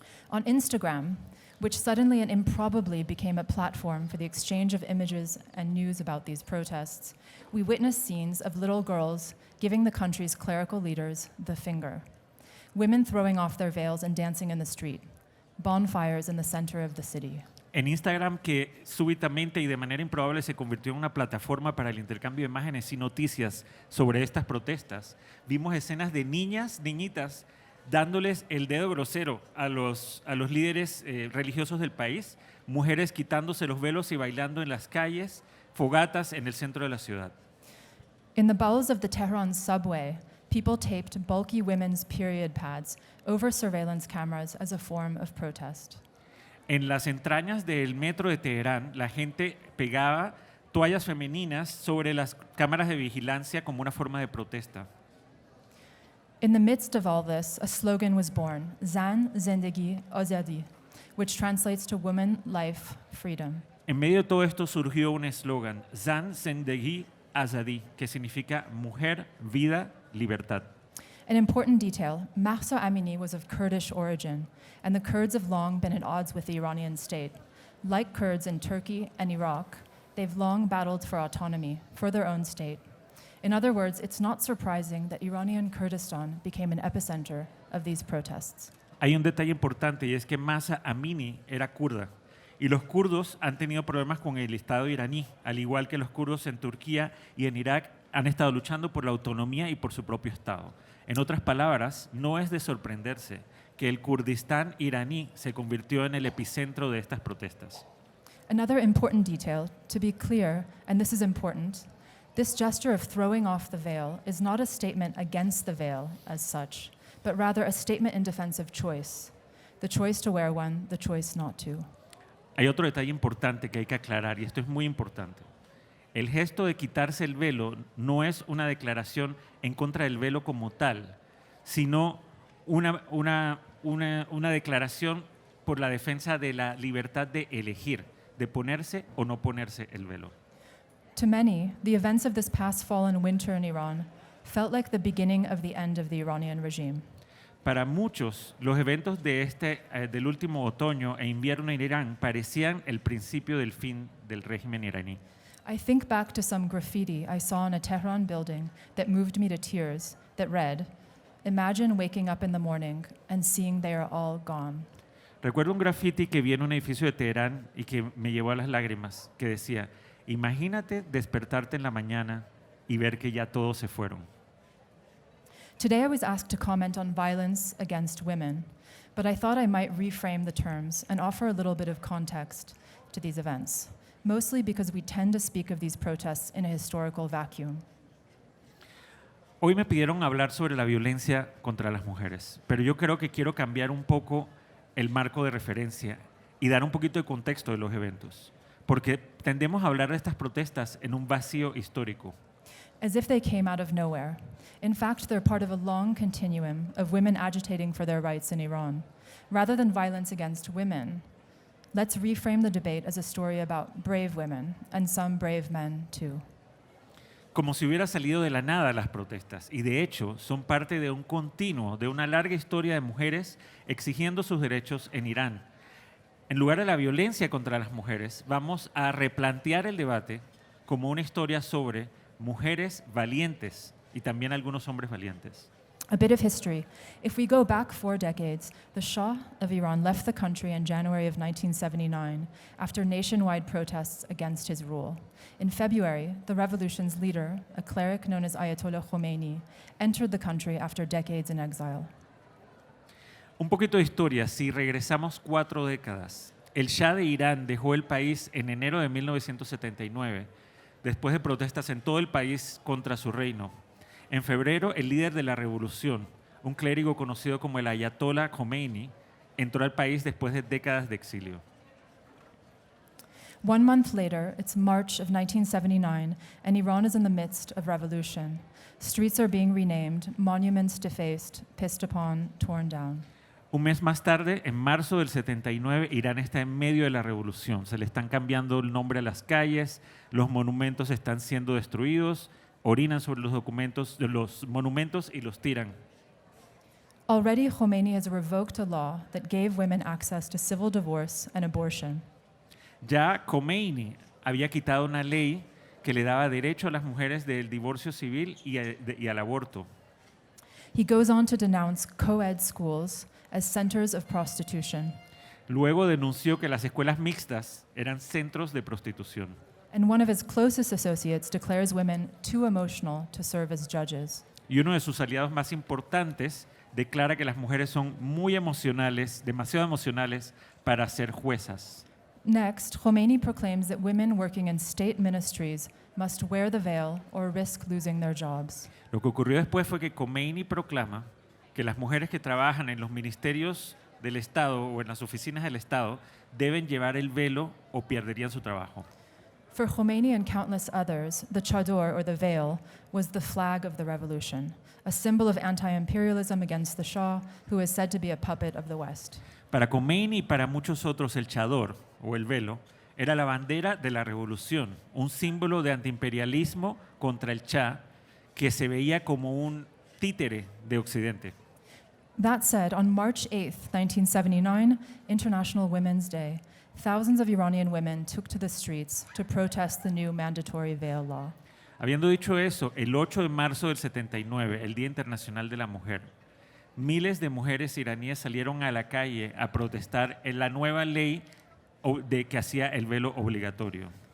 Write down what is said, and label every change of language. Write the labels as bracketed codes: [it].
[en] On Instagram, which suddenly and improbably became a platform for the exchange of images and news about these protests, we witnessed scenes of little girls giving the country's clerical leaders the finger, women throwing off their veils and dancing in the street, bonfires in the center of the city. [es] En Instagram, que súbitamente y de manera improbable se convirtió en una plataforma para el intercambio de imágenes y noticias sobre estas protestas, vimos escenas de niñitas, dándoles el dedo grosero a los líderes religiosos del país, mujeres quitándose los velos y bailando en las calles, fogatas en el centro de la ciudad. [en] In the bowels of the Tehran subway, people taped bulky women's period pads over surveillance cameras as a form of protest. [es] En las entrañas del metro de Teherán, la gente pegaba toallas femeninas sobre las cámaras de vigilancia como una forma de protesta. [en] In the midst of all this, a slogan was born, [fa] Zan, Zindagi, Azadi, [en] which translates to woman, life, freedom. [es] En medio de todo esto surgió un eslogan, [fa] Zan Zendegi Azadi, [es] que significa mujer, vida, libertad. [en] An important detail, Mahsa Amini was of Kurdish origin, and the Kurds have long been at odds with the Iranian state. Like Kurds in Turkey and Iraq, they've long battled for autonomy, for their own state. In other words, it's not surprising that Iranian Kurdistan became an epicenter of these protests. [es] Hay un detalle importante y es que Mahsa Amini era kurda y los kurdos han tenido problemas con el Estado iraní, al igual que los kurdos en Turquía y en Irak han estado luchando por la autonomía y por su propio Estado. En otras palabras, no es de sorprenderse que el Kurdistán iraní se convirtió en el epicentro de estas protestas. [en] Another important detail, to be clear, and this is important, this gesture of throwing off the veil is not a statement against the veil as such, but rather a statement in defense of choice. The choice to wear one, the choice not to. [es] Hay otro detalle importante que hay que aclarar y esto es muy importante. El gesto de quitarse el velo no es una declaración en contra del velo como tal, sino una declaración por la defensa de la libertad de elegir, de ponerse o no ponerse el velo. [en] To many, the events of this past fall and winter in Iran felt like the beginning of the end of the Iranian regime. [es] Para muchos, los eventos del último otoño e invierno en Irán parecían el principio del fin del régimen iraní. [en] I think back to some graffiti I saw in a Tehran building that moved me to tears that read, "Imagine waking up in the morning and seeing they are all gone." [es] Recuerdo un graffiti que vi en un edificio de Teherán y que me llevó a las lágrimas, que decía, imagínate despertarte en la mañana y ver que ya todos se fueron. [en] Today I was asked to comment on violence against women, but I thought I might reframe the terms and offer a little bit of context to these events, mostly because we tend to speak of these protests in a historical vacuum. [es] Hoy me pidieron hablar sobre la violencia contra las mujeres, pero yo creo que quiero cambiar un poco el marco de referencia y dar un poquito de contexto de los eventos, porque tendemos a hablar de estas protestas en un vacío histórico. [en] As if they came out of nowhere. In fact, they're part of a long continuum of women agitating for their rights in Iran. Rather than violence against women, let's reframe the debate as a story about brave women and some brave men too. [es] Como si hubiera salido de la nada las protestas, y de hecho son parte de un continuo, de una larga historia de mujeres exigiendo sus derechos en Irán. En lugar de la violencia contra las mujeres, vamos a replantear el debate como una historia sobre mujeres valientes y también algunos hombres valientes. [en] A bit of history. If we go back 4 decades, the Shah of Iran left the country in January of 1979 after nationwide protests against his rule. In February, the revolution's leader, a cleric known as Ayatollah Khomeini, entered the country after decades in exile. [es] Un poquito de historia, si regresamos 4 décadas. El Shah de Irán dejó el país en enero de 1979, después de protestas en todo el país contra su reino. En febrero, el líder de la revolución, un clérigo conocido como el Ayatollah Khomeini, entró al país después de décadas de exilio. [en] 1 month later, it's March of 1979, and Iran is in the midst of revolution. Streets are being renamed, monuments defaced, pissed upon, torn down. [es] Un mes más tarde, en marzo del 79, Irán está en medio de la revolución. Se le están cambiando el nombre a las calles, los monumentos están siendo destruidos, orinan sobre los monumentos y los tiran. [en] Already, Khomeini has revoked a law that gave women access to civil divorce and abortion. [es] Ya Khomeini había quitado una ley que le daba derecho a las mujeres del divorcio civil y al aborto. [en] He goes on to denounce co-ed schools as centers of prostitution. [es] Luego denunció que las escuelas mixtas eran centros de prostitución. [en] And one of his closest associates declares women too emotional to serve as judges. [es] Y uno de sus aliados más importantes declara que las mujeres son muy emocionales, demasiado emocionales para ser juezas. [en] Next, Khomeini proclaims that women working in state ministries must wear the veil or risk losing their jobs. [es] Lo que ocurrió después fue que Khomeini proclama que las mujeres que trabajan en los ministerios del Estado o en las oficinas del Estado deben llevar el velo o perderían su trabajo. [en] For Khomeini and countless others, the chador, or the veil, was the flag of the revolution, a symbol of anti-imperialism against the Shah, who is said to be a puppet of the West. [es] Para Khomeini y para muchos otros, el chador o el velo era la bandera de la revolución, un símbolo de antiimperialismo contra el Shah que se veía como un títere de Occidente. [en] That said, on March 8, 1979, International Women's Day, thousands of Iranian women took to the streets to protest the new mandatory veil law. [es] Habiendo dicho eso, el 8 de marzo del 79, el Día Internacional de la Mujer, miles de mujeres iraníes salieron a la calle a protestar en la nueva ley que hacía el velo obligatorio.